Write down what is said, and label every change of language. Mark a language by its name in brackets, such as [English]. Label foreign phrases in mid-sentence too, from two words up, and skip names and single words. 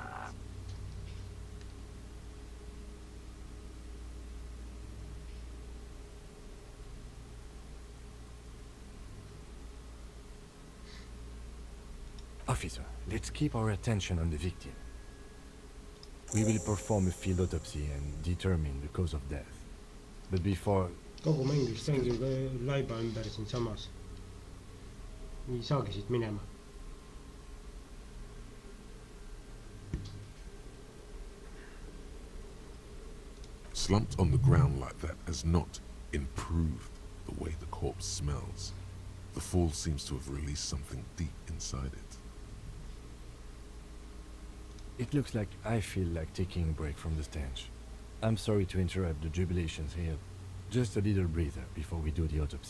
[English] Officer, let's keep our attention on the victim. We will perform a field autopsy and determine the cause of death. But before... [Estonian] Kogu mäng vist ongi laiba ümber siin samas. Ei saagi siit minema. [English] Slumped on the ground like that has not improved the way the corpse smells. The fall seems to have released something deep inside it. It looks like I feel like taking a break from the stench. I'm sorry to interrupt the jubilations here. Just a little breather before we do the autopsy.